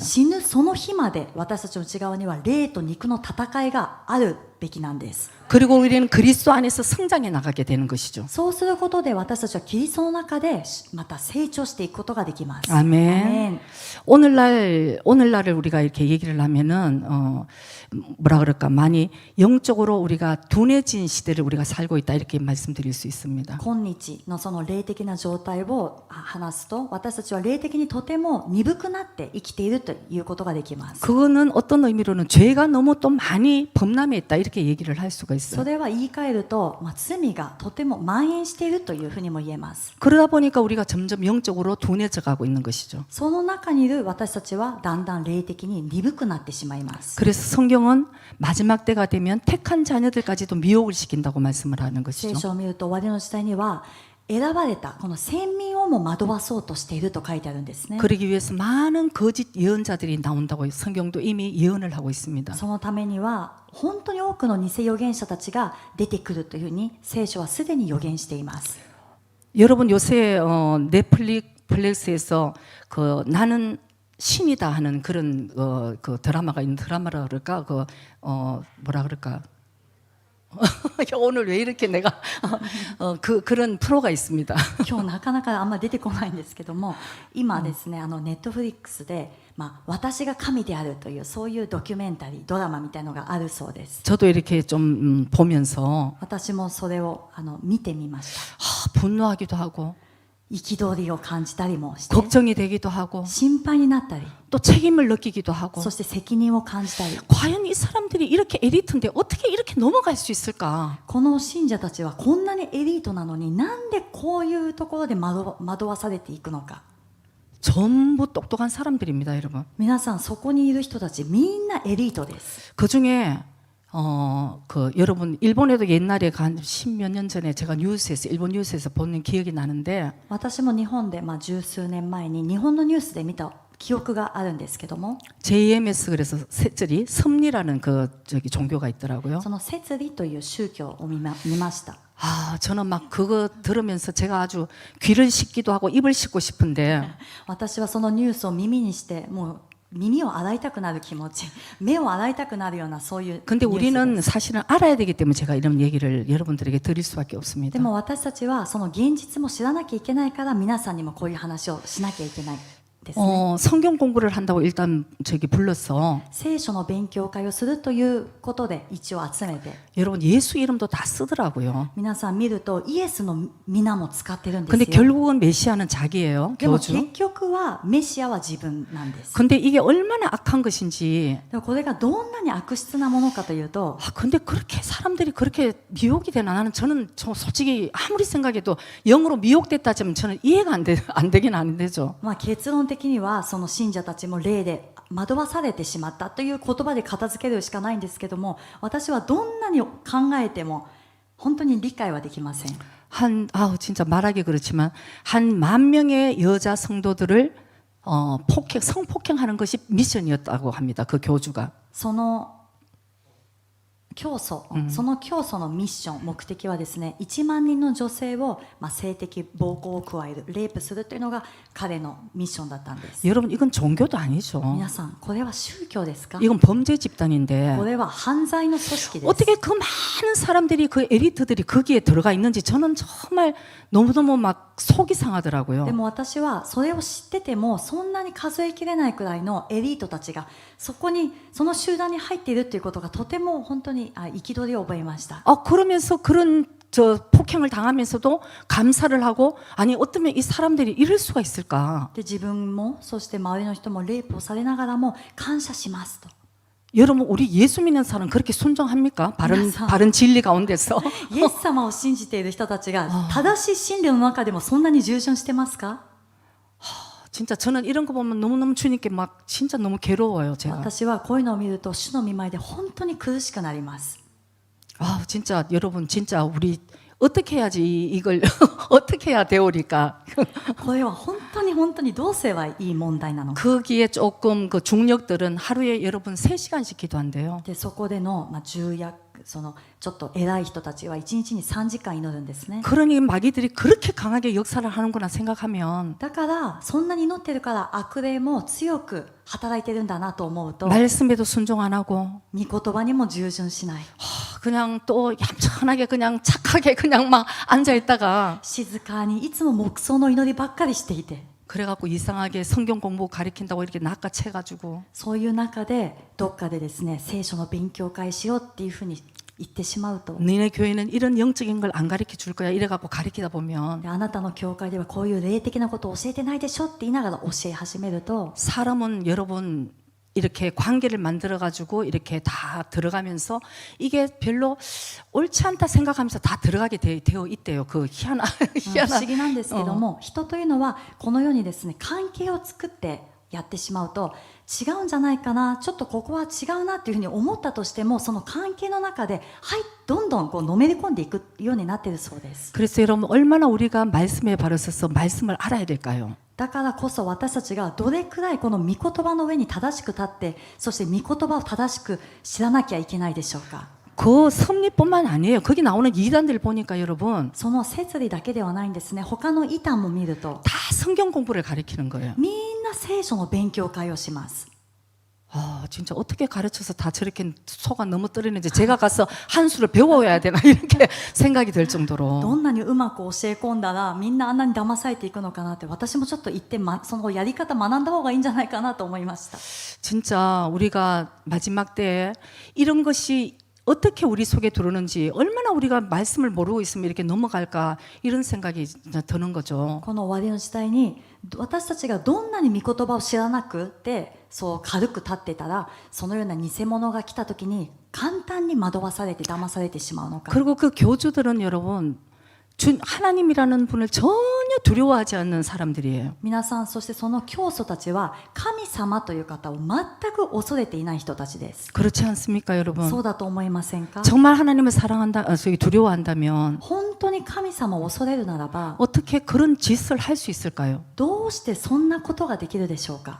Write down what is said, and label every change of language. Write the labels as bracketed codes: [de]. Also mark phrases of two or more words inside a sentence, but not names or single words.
[ja] 死ぬその日まで私たちの内側には霊と肉の戦いがあるべきなんです。 [ko] 그리고 우리는 그리스도 안에서 성장해 나가게 되는 것이죠. [ja] そうすることで私たちはキリストの中でまた成長していくことができます。 [ko] 아멘. 오늘날을 우리가 이렇게 얘기를 하면은 뭐라 그럴까, 많이 영적으로 우리가 둔해진 시대를 우리가 살고 있다 이렇게 말씀드릴 수 있습니다. [ja] 今日のその霊的な状態を話すと、私たちは霊的にとても鈍くなって生きているということができます。 [ko] 그거는 어떤 의미로는 죄가 너무 또 많이 범람해 있다 이렇게 얘기를 할 수가 [ja] そ [ko] 있어요. [ja] れは言い換えると、罪がとても蔓延しているというふうにも言えます。 [ko] 그러다 보니까 우리가 점점 영적으로 둔해져 가고 있는 것이죠. [ja] その中にいる私たちはだんだん霊的に鈍くなってしまいます。 [ko] 그래서 성경은 마지막 때가 되면 택한 자녀들까지도 미혹을 시킨다고 말씀을 하는 [ja] 聖 [ko] 것이죠. [ja] 書を見ると終わりの時代には選ばれたこの先民をも惑わそうとしていると書いてあるんですね。 [ko] 그러기 위해서 많은 거짓 예언자들이 나온다고 성경도 이미 예언을 하고 있습니다. [ja] そのためには本当に多くの偽預言者たちが出てくるというふうに聖書はすでに予言しています。 [ko] 여러분 요새 넷플릭스에서 그 나는 신이다 하는 그런 그 드라마가 있는, 드라마라 그럴까, 뭐라 그럴까. 오늘 왜 이렇게 내가 그런 프로가 있습니다. [ja] 今日なかなかあんまり出てこないんですけども、今ですね、ネットフリックスで、私が神であるというそういうドキュメンタリー、ドラマみたいのがあるそうです。 [ko] 저도 이렇게 좀 보면서 [ja] 私もそれを見てみました。 [ko] 분노하기도 하고 [ja] 憤りを感じたりもして、 [ko] 걱정이 되기도 하고 [ja] 心配になったり、 [ko] 또 책임을 느끼기도 하고 [ja] そして責任を感じたり、 [ko] 과연 이 사람들이 이렇게 에리트인데 어떻게 이렇게 넘어갈 수 있을까? [ja] この信者たちはこんなにエリートなのになんでこういうところで惑わされていくのか。 [ko] 전부 똑똑한 사람들입니다, 여러분. [ja] 皆さん、そこにいる人たちみんなエリートです。 [ko] 그 중에 여러분 일본에도 옛날에 한 십몇 년 전에 제가 일본 뉴스에서 본 기억이 나는데 [ja] 私も日本で十数年前に日本のニュースで見た記憶があるんですけども、 [ko] JMS 그래서 셋절이 섭리라는 종교가 있더라고요. [ja] その摂理という宗教を見ました。 [ko] 저는 막 그거 들으면서 제가 아주 귀를 씻기도 하고 입을 씻고 싶은데 [ja] 私はそのニュースを耳にしてもう耳を洗いたくなる気持ち、目を洗いたくなるようなそういうニュースです。 [ko] 근데 우리는 사실은 알아야 되기 때문에 제가 이런 얘기를 여러분들에게 드릴 수밖에 없습니다. [ja] でも私たちはその現実も知らなきゃいけないから皆さんにもこういう話をしなきゃいけないですね。 [ko] 성경 공부를 한다고 일단 불렀어. [ja] 聖書の勉強会をするということで一応集めて、 [ko] 여러분 예수 이름도 다 쓰더라고요. [ja] 皆さん見るとイエスの皆も使ってるんです [ko] 근데 [ja] よ。 [ko] 결국은 메시아는 자기예요. [ja] でも [ko] 교주. [ja] 結局はメシアは自分なんです。 [ko] 근데 이게 얼마나 악한 것인지. [ja] でもこれがどんなに悪質なものかというと、 [ko] 근데 그렇게 사람들이 그렇게 미혹이 되나? 저는 솔직히 아무리 생각해도 영으로 미혹됐다 하면 저는 이해가 안 되긴 안 되죠. [ja] 結論的にはその信者たちも霊で惑わされてしまったという言葉で片付けるしかないんですけども、私はどんなに考えても本当に理解はできません。 [ko] 진짜 말하기 그렇지만 한 10,000명의 여자 성도들을 성폭행하는 것이 미션이었다고 합니다. 그 교주가. [ja] その教祖、その教祖のミッション、目的はですね、1万人の女性を、性的暴行を加える、レイプするというのが彼のミッションだったんです。 [ko] 여러분 이건 종교도 아니죠. [ja] 皆さん、これは宗教ですか？ [ko] 이건 범죄 집단인데 [ja] これは犯罪の組織です。 [ko] 어떻게 그 많은 사람들이 그 엘리트들이 거기에 들어가 있는지 저는 정말 너무너무 막 속이 [ja] で [ko] 상하더라고요. [ja] も私はそれを知っててもそんなに数えきれないくらいのエリートたちがそこにその集団に入っているということがとても本当に憤りを覚えました。 [ko] 그러면서 그런 저 폭행을 당하면서도 감사를 하고 아니 어쩌면 이 사람들이 이럴 수가 있을까? [ja] で自分もそして周りの人もレイプをされながらも感謝しますと。 [ko] 여러분 우리 예수 믿는 사람 그렇게 순종합니까? 바른 맞아. 바른 진리 가운데서 [ja] イエス様を信じている人たちが正しい真理の中でもそんなに従順してますか？ [ko] 진짜 저는 이런 거 보면 너무너무 주님께 막 진짜 너무 괴로워요 제가. [ja] 私はこういうのを見ると主の御前で本当に苦しくなります。 [ko] 아 진짜 여러분 진짜 우리 어떻게 해야지 이걸 어떻게 해야 되오리까? [ja] これは本当にどうすればいい問題なのか。 [ko] 거기에 조금 그 중력들은 하루에 여러분 3시간씩 기도한대요. [ja] でそこでの、重役そのちょっと偉い人たちは1日に3時間祈るんですね。 [ko] 그러니 마귀들이 그렇게 강하게 역사를 하는구나 생각하면 [ja] だからそんなに祈ってるから悪霊も強く働いてるんだなと思うと [ko] 말씀에도 순종 안 하고 [ja] 御言葉にも従順しない。 [ko] 그냥 또 얌전하게 그냥 착하게 그냥 막 앉아 있다가 [ja] 静かにいつも黙想の祈りばっかりしていて [ko] 그래갖고 이상하게 성경 공부 가리킨다고 이렇게 낚아채가지고 [ja] そういう中でどっかでですね聖書の勉強会しようっていうふうに言ってしまうと [ko] 너네 교회는 이런 영적인 걸 안 가르쳐 줄 거야 이래갖고 가리키다 보면 [ja] であなたの教会ではこういう霊的なことを教えてないでしょって言いながら教え始めると [ko] 사람은 여러분 이렇게 관계를 만들어가지고 이렇게 다 들어가면서 이게 별로 옳지 않다 생각하면서 다 들어가게 되어 있대요. 그 [ja] 不思議なんですけども、人というのはこのようにですね関係を作ってやってしまうと違うんじゃないかな、ちょっとここは違うなっていうふうに思ったとしてもその関係の中でどんどんこうのめり込んでいくようになっているそうです。 [ko] 그래서 여러분 얼마나 우리가 말씀에 바로 서서 말씀을 알아야 될까요? [ja] だからこそ私たちがどれくらいこの御言葉の上に正しく立ってそして御言葉を正しく知らなきゃいけないでしょうか。 [ko] 그 섭리뿐만 아니에요. 거기 나오는 이단들 보니까 여러분 [ja] その摂理だけではないんですね。他の異端も見ると [ko] 다 성경 공부를 가르치는 거예요. [ja] みんな聖書の勉強会をします。 [ko] 아 진짜 어떻게 가르쳐서 다 저렇게 속아 너무 떨리는지 제가 가서 한 수를 배워야 되나 이렇게 생각이 들 [ja] ど [ko] 정도로 [ja] んなにうまく教え込んだらみんなあんなに騙されていくのかなって私もちょっと行って、そのやり方学んだ方がいいんじゃないかなと思いました。 [ko] 진짜 우리가 마지막 때에 이런 것이 어떻게 우리 속에 들어오는지 얼마나 우리가 말씀을 모르고 있으면 이렇게 넘어갈까 이런 생각이 진짜 드는 거죠. [ja] この終わりの時代に私たちがどんなに御言葉を知らなくてそう軽く立ってたらそのような偽物が来た時に簡単に惑わされて騙されてしまうのか。 [ko] 그리고 그 교주들은 여러분 하나님이라는 분을 전혀 두려워하지 않는 사람들이에요. [ja] 皆さんそしてその教祖たちは神様という方を全く恐れていない人たちです。 [ko] 그렇지 않습니까, 여러분? [ja] そうだと思いませんか？ [ko] 정말 하나님을 두려워한다면 [ja] 本当に神様を恐れるならば [ko] 어떻게 그런 짓을 할 수 있을까요? [ja] どうしてそんなことができるでしょうか。